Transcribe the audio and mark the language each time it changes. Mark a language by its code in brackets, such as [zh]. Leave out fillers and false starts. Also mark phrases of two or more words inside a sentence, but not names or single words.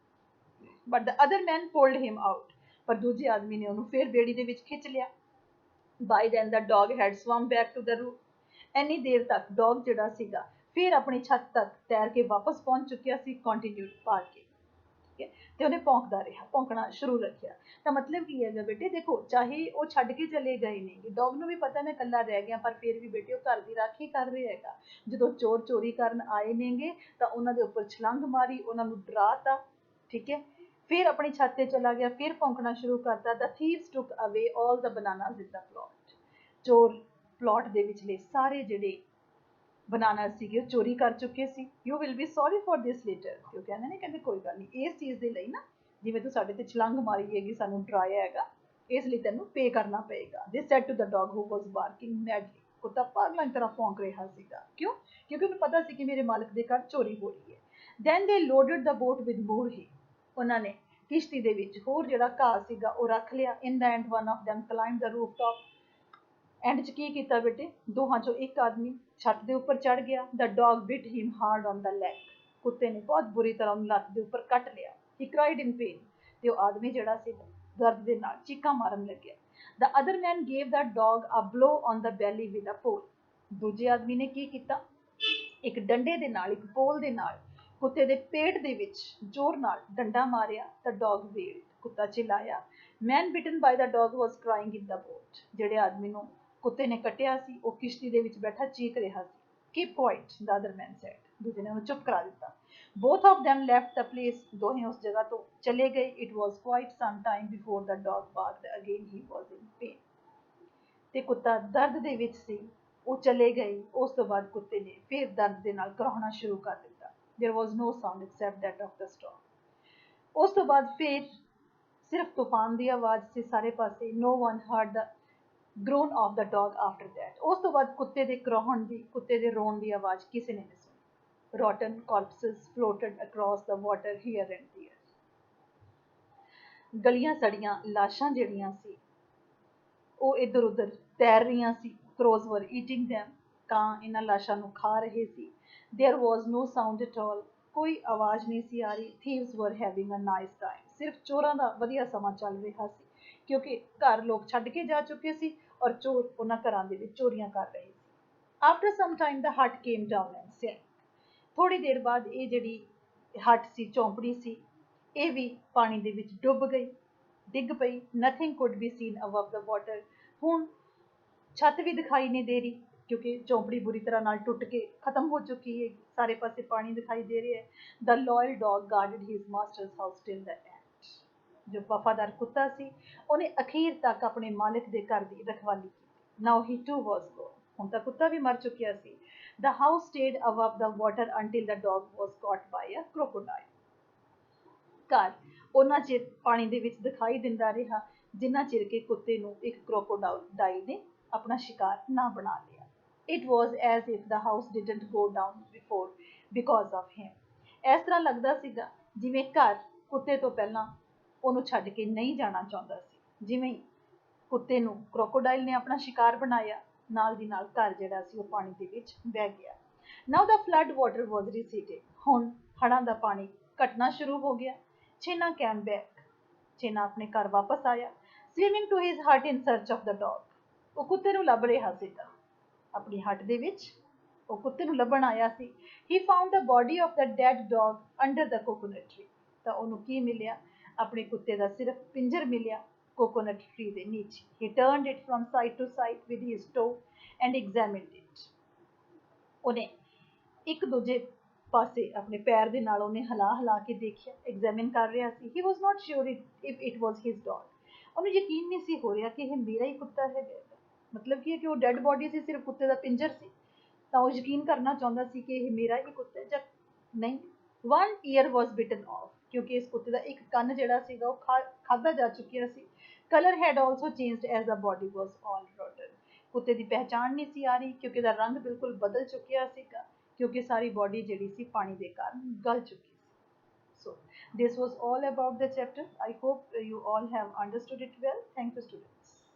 [en] But the other man pulled him out. [pa] ਪਰ ਦੂਜੇ ਆਦਮੀ ਨੇ ਉਹਨੂੰ ਫਿਰ ਬੇੜੀ ਦੇ ਵਿੱਚ ਖਿੱਚ ਲਿਆ। [en] By then the dog had swum back to the roof. [pa] ਇੰਨੀ ਦੇਰ ਤੱਕ ਡੌਗ ਜਿਹੜਾ ਸੀਗਾ ਫਿਰ ਆਪਣੀ ਛੱਤ ਤੱਕ ਤੈਰ ਕੇ ਵਾਪਸ ਪਹੁੰਚ ਚੁੱਕਿਆ ਸੀ, ਕੰਟੀਨਿਊਡ ਪਾਰ ਕੇ, ਠੀਕ ਹੈ। ਤੇ ਉਹਨੇ ਭੌਂਕਦਾ ਰਿਹਾ, ਭੌਂਕਣਾ ਸ਼ੁਰੂ ਰੱਖਿਆ। ਤਾਂ ਮਤਲਬ ਕੀ ਹੈਗਾ ਬੇਟੇ, ਦੇਖੋ ਚਾਹੇ ਉਹ ਛੱਡ ਕੇ ਚਲੇ ਗਏ ਨੇ, ਡੌਗ ਨੂੰ ਵੀ ਪਤਾ ਮੈਂ ਇਕੱਲਾ ਰਹਿ ਗਿਆ, ਪਰ ਫਿਰ ਵੀ ਬੇਟੇ ਉਹ ਘਰ ਦੀ ਰਾਖੀ ਕਰ ਰਿਹਾ ਹੈਗਾ। ਜਦੋਂ ਚੋਰ ਚੋਰੀ ਕਰਨ ਆਏ ਨੇਗੇ ਤਾਂ ਉਹਨਾਂ ਦੇ ਉੱਪਰ ਛਲੰਗ ਮਾਰੀ, ਉਹਨਾਂ ਨੂੰ ਡਰਾਤਾ, ਠੀਕ ਹੈ। ਫਿਰ ਆਪਣੀ ਛੱਤ ਤੇ ਚਲਾ ਗਿਆ, ਫਿਰ ਭੌਂਕਣਾ ਸ਼ੁਰੂ ਕਰਤਾ। [en] The thieves took away all the bananas in the plot. [pa] ਚੋਰ ਪਲਾਟ ਦੇ ਵਿਚਲੇ ਸਾਰੇ ਜਿਹੜੇ ਬਨਾਨਾਸ ਸੀਗੇ ਉਹ ਚੋਰੀ ਕਰ ਚੁੱਕੇ ਸੀ। [en] You will be sorry for this later. [pa] ਤੇ ਉਹ ਕਹਿੰਦੇ ਨੇ, ਕਹਿੰਦੇ ਕੋਈ ਗੱਲ ਨਹੀਂ, ਇਸ ਚੀਜ਼ ਦੇ ਲਈ ਨਾ, ਜਿਵੇਂ ਤੂੰ ਸਾਡੇ ਤੇ ਛਲੰਗ ਮਾਰੀ ਹੈਗੀ, ਸਾਨੂੰ ਡਰਾਇਆ ਹੈਗਾ, ਇਸ ਲਈ ਤੈਨੂੰ ਪੇ ਕਰਨਾ ਪਏਗਾ। [en] They said to the dog who was barking madly. [pa] ਕੁੱਤਾ ਪਾਗਲਾਂ ਦੀ ਤਰ੍ਹਾਂ ਭੌਂਕ ਰਿਹਾ ਸੀਗਾ। ਕਿਉਂ? ਕਿਉਂਕਿ ਉਹਨੂੰ ਪਤਾ ਸੀ ਕਿ ਮੇਰੇ ਮਾਲਕ ਦੇ ਘਰ ਚੋਰੀ ਹੋ ਰਹੀ ਹੈ। [en] Then they loaded the boat with more hay. [pa] ਉਹਨਾਂ ਨੇ ਕਿਸ਼ਤੀ ਦੇ ਵਿੱਚ ਹੋਰ ਜਿਹੜਾ ਘਾਹ ਸੀਗਾ ਉਹ ਰੱਖ ਲਿਆ। [en] In the end one of them climbed the rooftop. [pa] ਐਂਡ 'ਚ ਕੀ ਕੀਤਾ ਬੇਟੇ, ਦੋਹਾਂ ਚੋਂ ਇੱਕ ਆਦਮੀ ਛੱਤ ਦੇ ਉੱਪਰ ਚੜ ਗਿਆ। [en] The dog bit him hard on the leg. [pa] ਕੁੱਤੇ ਨੇ ਬਹੁਤ ਬੁਰੀ ਤਰ੍ਹਾਂ ਉਹਨੂੰ ਲੱਤ ਦੇ ਉੱਪਰ ਕੱਟ ਲਿਆ। [en] He cried in pain. [pa] ਤੇ ਉਹ ਆਦਮੀ ਜਿਹੜਾ ਸੀ ਦਰਦ ਦੇ ਨਾਲ ਚੀਕਾਂ ਮਾਰਨ ਲੱਗਿਆ। [en] The other man gave the dog a blow on the belly with a pole. [pa] ਦੂਜੇ ਆਦਮੀ ਨੇ ਕੀ ਕੀਤਾ, ਇੱਕ ਡੰਡੇ ਦੇ ਨਾਲ, ਇੱਕ ਪੋਲ ਦੇ ਨਾਲ ਕੁੱਤੇ ਦੇ ਪੇਟ ਦੇ ਵਿੱਚ ਜ਼ੋਰ ਨਾਲ ਡੰਡਾ ਮਾਰਿਆ। ਤਾਂ [en] dog yelled, [pa] ਕੁੱਤਾ ਚਿਲਾਇਆ। [en] Man bitten by the dog was crying in the boat. [pa] ਜਿਹੜੇ ਆਦਮੀ ਨੂੰ ਕੁੱਤੇ ਨੇ ਕੱਟਿਆ ਸੀ ਉਹ ਕਿਸ਼ਤੀ ਦੇ ਵਿੱਚ ਬੈਠਾ ਚੀਕ ਰਿਹਾ ਸੀ। [en] Keep quiet, the other man said. [pa] ਦੂਜੇ ਨੇ ਉਹਨੂੰ ਚੁੱਪ ਕਰਾ ਦਿੱਤਾ। [en] Both of them left the place. [pa] ਦੋਹੇ ਉਸ ਜਗ੍ਹਾ ਤੋਂ ਚਲੇ ਗਏ। [en] It was quite some time before the dog barked again. He was in pain. [pa] ਤੇ ਕੁੱਤਾ ਦਰਦ ਦੇ ਵਿੱਚ ਸੀ, ਉਹ ਚਲੇ ਗਏ। ਉਸ ਤੋਂ ਬਾਅਦ ਕੁੱਤੇ ਨੇ ਫਿਰ ਦਰਦ ਦੇ ਨਾਲ ਕਰਾਉਣਾ ਸ਼ੁਰੂ ਕਰ ਦਿੱਤਾ। [en] There was no sound except that of the storm. [pa] ਉਸ ਤੋਂ ਬਾਅਦ ਫਿਰ ਸਿਰਫ ਤੂਫਾਨ ਦੀ ਆਵਾਜ਼ ਸੀ ਸਾਰੇ ਪਾਸੇ। [en] No one heard the groan of the dog after that. [pa] ਉਸ ਤੋਂ ਬਾਅਦ ਕੁੱਤੇ ਦੇ ਕਰਾਉਣ ਦੀ, ਕੁੱਤੇ ਦੇ ਰੋਣ ਦੀ ਆਵਾਜ਼ ਕਿਸੇ ਨੇ ਨਹੀਂ ਸੁਣੀ। [en] Rotten corpses floated across the water here and there. [pa] ਗਲੀਆਂ ਸੜੀਆਂ ਲਾਸ਼ਾਂ ਜਿਹੜੀਆਂ ਸੀ ਉਹ ਇੱਧਰ ਉੱਧਰ ਤੈਰ ਰਹੀਆਂ ਸੀ। [en] Crows were eating them. [pa] ਕਾਂ ਇਹਨਾਂ ਲਾਸ਼ਾਂ ਨੂੰ ਖਾ ਰਹੇ ਸੀ। [en] There was no sound at all. [pa] ਕੋਈ ਆਵਾਜ਼ ਨਹੀਂ ਸੀ ਆ ਰਹੀ। [en] Thieves were having a nice time. [pa] ਸਿਰਫ ਚੋਰਾਂ ਦਾ ਵਧੀਆ ਸਮਾਂ ਚੱਲ ਰਿਹਾ ਸੀ, ਕਿਉਂਕਿ ਘਰ ਲੋਕ ਛੱਡ ਕੇ ਜਾ ਚੁੱਕੇ ਸੀ ਔਰ ਚੋਰ ਉਹਨਾਂ ਘਰਾਂ ਦੇ ਵਿੱਚ ਚੋਰੀਆਂ ਕਰ ਰਹੇ ਸੀ। [en] After some time the hut came down and sank. [pa] ਥੋੜੀ ਦੇਰ ਬਾਅਦ ਇਹ ਜਿਹੜੀ ਹੱਟ ਸੀ, ਝੌਂਪੜੀ ਸੀ, ਇਹ ਵੀ ਪਾਣੀ ਦੇ ਵਿੱਚ ਡੁੱਬ ਗਈ, ਡਿੱਗ ਪਈ। [en] Nothing could be seen above the water. [pa] ਹੁਣ ਛੱਤ ਵੀ ਦਿਖਾਈ ਨਹੀਂ ਦੇ ਰਹੀ, ਕਿਉਂਕਿ ਝੌਂਪੜੀ ਬੁਰੀ ਤਰ੍ਹਾਂ ਨਾਲ ਟੁੱਟ ਕੇ ਖਤਮ ਹੋ ਚੁੱਕੀ ਹੈ। ਸਾਰੇ ਪਾਸੇ ਪਾਣੀ ਦਿਖਾਈ ਦੇ ਰਿਹਾ ਹੈ। [en] The loyal dog guarded his master's house till the end. [pa] ਜੋ ਵਫਾਦਾਰ ਕੁੱਤਾ ਸੀ ਉਹਨੇ ਅਖੀਰ ਤੱਕ ਆਪਣੇ ਮਾਲਕ ਦੇ ਘਰ ਦੀ ਰਖਵਾਲੀ ਕੀਤੀ। [en] Now he too was gone. [pa] ਹੁਣ ਤਾਂ ਕੁੱਤਾ ਵੀ ਮਰ ਚੁੱਕਿਆ ਸੀ। [en] The house stayed above the water until the dog was caught by a crocodile. [pa] ਘਰ ਉਹਨਾਂ ਚਿਰ ਪਾਣੀ ਦੇ ਵਿੱਚ ਦਿਖਾਈ ਦਿੰਦਾ ਰਿਹਾ ਜਿੰਨਾ ਚਿਰ ਕਿ ਕੁੱਤੇ ਨੂੰ ਇੱਕ crocodile ਨੇ ਆਪਣਾ ਸ਼ਿਕਾਰ ਨਾ ਬਣਾ ਲਿਆ। [en] It was as if the house didn't go down before because of him. [pa] ਇਸ ਤਰ੍ਹਾਂ ਲੱਗਦਾ ਸੀਗਾ ਜਿਵੇਂ ਘਰ ਕੁੱਤੇ ਤੋਂ ਪਹਿਲਾਂ ਉਹਨੂੰ ਛੱਡ ਕੇ ਨਹੀਂ ਜਾਣਾ ਚਾਹੁੰਦਾ ਸੀ। ਜਿਵੇਂ ਹੀ ਕੁੱਤੇ ਨੂੰ crocodile ਨੇ ਆਪਣਾ ਸ਼ਿਕਾਰ ਬਣਾਇਆ, ਨਾਲ ਦੀ ਨਾਲ ਘਰ ਜਿਹੜਾ ਸੀ ਉਹ ਪਾਣੀ ਦੇ ਵਿੱਚ ਵਹਿ ਗਿਆ। [en] Now the flood water was receding. [pa] ਹੁਣ ਹੜ੍ਹਾਂ ਦਾ ਪਾਣੀ ਘਟਣਾ ਸ਼ੁਰੂ ਹੋ ਗਿਆ। ਛੇਨਾ [en] came back. [pa] ਛੇਨਾ ਆਪਣੇ ਘਰ ਵਾਪਸ ਆਇਆ, [en] swimming to his hut in search of the dog. [pa] ਉਹ ਕੁੱਤੇ ਨੂੰ ਲੱਭ ਰਿਹਾ ਸੀਗਾ ਆਪਣੀ ਹੱਟ ਦੇ ਵਿੱਚ। ਉਹ ਕੁੱਤੇ ਨੂੰ ਲੱਭਣ ਆਇਆ ਸੀ। [en] He found the body of the dead dog under the coconut tree. [pa] ਤਾਂ ਉਹਨੂੰ ਕੀ ਮਿਲਿਆ? ਆਪਣੇ ਕੁੱਤੇ ਦਾ ਸਿਰਫ ਪਿੰਜਰ ਮਿਲਿਆ [en] coconut tree [pa] ਦੇ ਨੀਚੇ। [en] He turned it from side to side with his toe and examined it. [pa] ਉਹਨੇ ਇੱਕ ਦੂਜੇ ਪਾਸੇ ਆਪਣੇ ਪੈਰ ਦੇ ਨਾਲ ਉਹਨੇ ਹਿਲਾ ਕੇ ਦੇਖਿਆ, ਐਗਜ਼ਾਮਿਨ ਕਰ ਰਿਹਾ ਸੀ। [en] He was not sure if it was his dog. [pa] ਉਹਨੂੰ ਯਕੀਨ ਨਹੀਂ ਸੀ ਹੋ ਰਿਹਾ ਕਿ ਇਹ ਮੇਰਾ ਹੀ ਕੁੱਤਾ ਹੈਗਾ। ਮਤਲਬ ਕੀ ਹੈ ਕਿ ਉਹ [en] dead body [pa] ਸੀ, ਸਿਰਫ ਕੁੱਤੇ ਦਾ ਪਿੰਜਰ ਸੀ, ਤਾਂ ਉਹ ਯਕੀਨ ਕਰਨਾ ਚਾਹੁੰਦਾ ਸੀ ਕਿ ਇਹ ਮੇਰਾ ਹੀ ਕੁੱਤਾ ਹੈ ਜਾਂ ਨਹੀਂ। [en] One ear was bitten off, [pa] ਕਿਉਂਕਿ ਇਸ ਕੁੱਤੇ ਦਾ ਇੱਕ ਕੰਨ ਜਿਹੜਾ ਸੀਗਾ ਉਹ ਖਾਧਾ ਜਾ ਚੁੱਕਿਆ ਸੀ। [en] Color had also changed as the body was all rotten. [pa] ਕੁੱਤੇ ਦੀ ਪਹਿਚਾਣ ਨਹੀਂ ਸੀ ਆ ਰਹੀ ਕਿਉਂਕਿ ਇਹਦਾ ਰੰਗ ਬਿਲਕੁਲ ਬਦਲ ਚੁੱਕਿਆ ਸੀਗਾ, ਕਿਉਂਕਿ ਸਾਰੀ ਬੋਡੀ ਜਿਹੜੀ ਸੀ ਪਾਣੀ ਦੇ ਕਾਰਨ ਗਲ ਚੁੱਕੀ ਸੀ। [en] So this was all about the chapter. I hope you all have understood it well. Thank you, students.